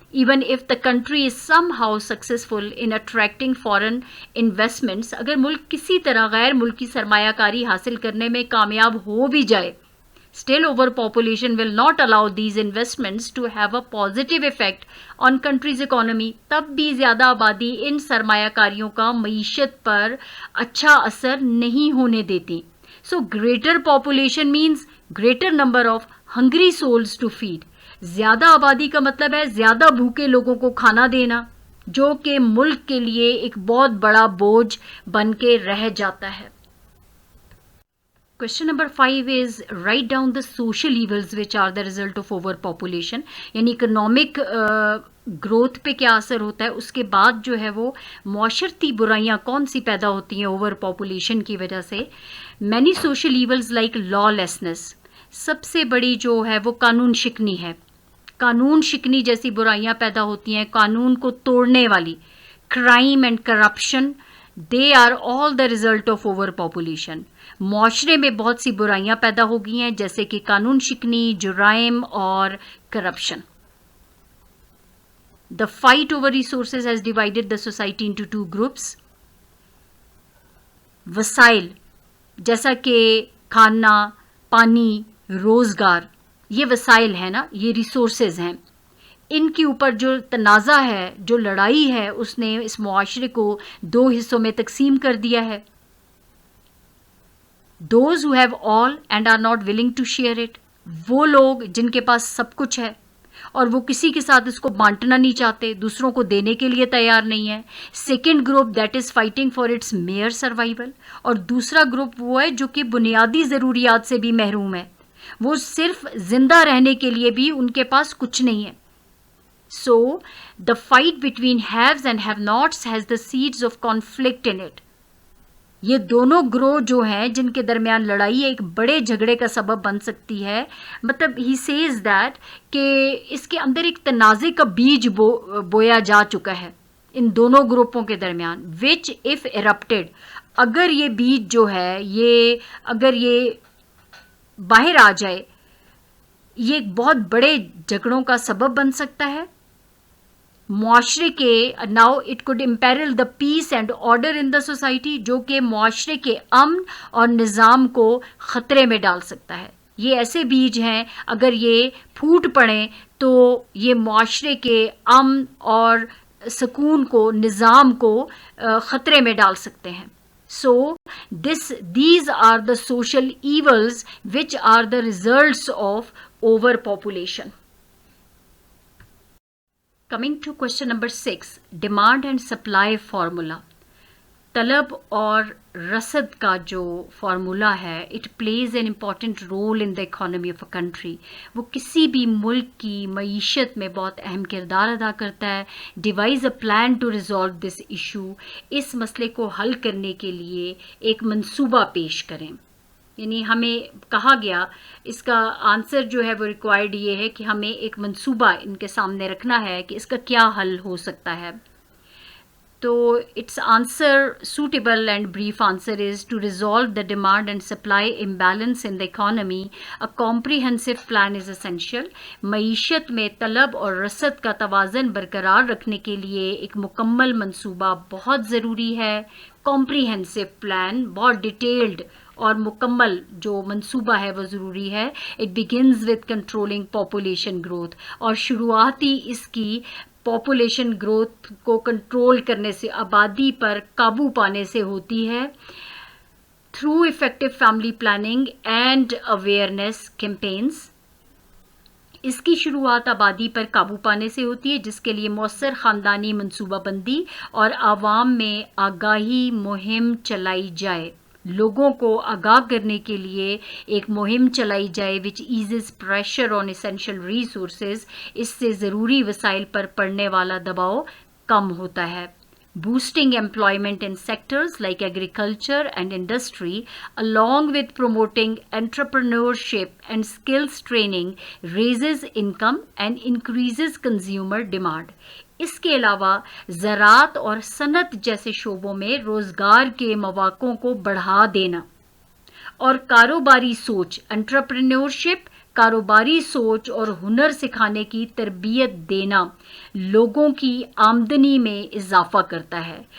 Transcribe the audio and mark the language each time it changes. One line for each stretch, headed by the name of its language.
English: even if the country is somehow successful in attracting foreign investments,
Urdu: اگر ملک کسی طرح غیر ملکی سرمایہ کاری حاصل کرنے میں کامیاب ہو بھی جائے،
English: still overpopulation will not allow these investments to have a positive effect on country's economy.
Urdu: تب بھی زیادہ آبادی ان سرمایہ کاریوں کا معیشت پر اچھا اثر نہیں ہونے دیتی.
English: So greater population means greater number of hungry souls to feed.
Urdu: زیادہ آبادی کا مطلب ہے زیادہ بھوکے لوگوں کو کھانا دینا، جو کہ ملک کے لیے ایک بہت بڑا بوجھ بن کے رہ جاتا ہے.
English: Question number 5 is write down the social evils which are the result of overpopulation.
Urdu: یعنی اکنامک گروتھ پہ کیا اثر ہوتا ہے، اس کے بعد جو ہے وہ معاشرتی برائیاں کون سی پیدا ہوتی ہیں اوور پاپولیشن کی وجہ سے.
English: Many social evils like lawlessness.
Urdu: سب سے بڑی جو ہے وہ قانون شکنی ہے. قانون شکنی جیسی برائیاں پیدا ہوتی ہیں، قانون کو توڑنے والی.
English: Crime and corruption, they are all the result of overpopulation.
Urdu: معاشرے میں بہت سی برائیاں پیدا ہو گئی ہیں جیسے کہ قانون شکنی، جرائم اور corruption.
English: The fight over resources has divided the society into two groups.
Urdu: وسائل جیسا کہ کھانا، پانی، روزگار، یہ وسائل ہیں نا، یہ ریسورسز ہیں. ان کے اوپر جو تنازع ہے، جو لڑائی ہے، اس نے اس معاشرے کو دو حصوں میں تقسیم کر دیا ہے.
English: Those who have all and are not willing to share it.
Urdu: وہ لوگ جن کے پاس سب کچھ ہے اور وہ کسی کے ساتھ اس کو بانٹنا نہیں چاہتے, دوسروں کو دینے کے لیے تیار نہیں ہے.
English: second group that is fighting for its mere survival,
Urdu: اور دوسرا گروپ وہ ہے جو کہ بنیادی ضروریات سے بھی محروم ہے, وہ صرف زندہ رہنے کے لیے بھی ان کے پاس کچھ نہیں ہے.
English: So, the fight between haves and have-nots has the seeds of conflict in it.
Urdu: یہ دونوں گروہ جو ہیں جن کے درمیان لڑائی ایک بڑے جھگڑے کا سبب بن سکتی ہے. مطلب
English: he says that
Urdu: کہ اس کے اندر ایک تنازع کا بیج بویا جا چکا ہے ان دونوں گروپوں کے درمیان,
English: which if erupted,
Urdu: اگر یہ بیج جو ہے اگر یہ باہر آ جائے, یہ ایک بہت بڑے جھگڑوں کا سبب بن سکتا ہے معاشرے کے.
English: now it could imperil the peace and order in the society,
Urdu: جو کہ معاشرے کے امن اور نظام کو خطرے میں ڈال سکتا ہے. یہ ایسے بیج ہیں اگر یہ پھوٹ پڑیں تو یہ معاشرے کے امن اور سکون کو, نظام کو خطرے میں ڈال سکتے ہیں.
English: So these are the social evils which are the results of overpopulation. Coming to question number 6, demand and supply formula.
Urdu: طلب اور رسد کا جو فارمولا ہے,
English: It plays an important role in the economy of a country.
Urdu: وہ کسی بھی ملک کی معیشت میں بہت اہم کردار ادا کرتا ہے.
English: devise a plan to resolve this issue,
Urdu: اس مسئلے کو حل کرنے کے لیے ایک منصوبہ پیش کریں. یعنی ہمیں کہا گیا, اس کا آنسر جو ہے وہ ریکوائرڈ یہ ہے کہ ہمیں ایک منصوبہ ان کے سامنے رکھنا ہے کہ اس کا کیا حل ہو سکتا ہے.
English: تو it's answer, suitable and brief answer is to resolve the demand and supply imbalance in the economy. A comprehensive plan is essential.
Urdu: معیشت میں طلب اور رسد کا توازن برقرار رکھنے کے لیے ایک مکمل منصوبہ بہت ضروری ہے.
English: comprehensive plan,
Urdu: بہت ڈیٹیلڈ اور مکمل جو منصوبہ ہے وہ ضروری ہے.
English: It begins with controlling population growth,
Urdu: اور شروعاتی اس کی پاپولیشن گروتھ کو کنٹرول کرنے سے, آبادی پر قابو پانے سے ہوتی ہے.
English: through effective family planning and awareness campaigns,
Urdu: اس کی شروعات آبادی پر قابو پانے سے ہوتی ہے, جس کے لیے مؤثر خاندانی منصوبہ بندی اور عوام میں آگاہی مہم چلائی جائے. لوگوں کو آگاہ کرنے کے لیے ایک مہم چلائی جائے
English: which eases pressure on essential resources.
Urdu: اس سے ضروری وسائل پر پڑنے والا دباؤ کم ہوتا ہے.
English: Boosting employment in sectors like agriculture and industry, along with promoting entrepreneurship and skills training, raises income and increases consumer demand.
Urdu: اس کے علاوہ زراعت اور صنعت جیسے شعبوں میں روزگار کے مواقع کو بڑھا دینا اور کاروباری سوچ, انٹرپرینیورشپ, کاروباری سوچ اور ہنر سکھانے کی تربیت دینا لوگوں کی آمدنی میں اضافہ کرتا ہے.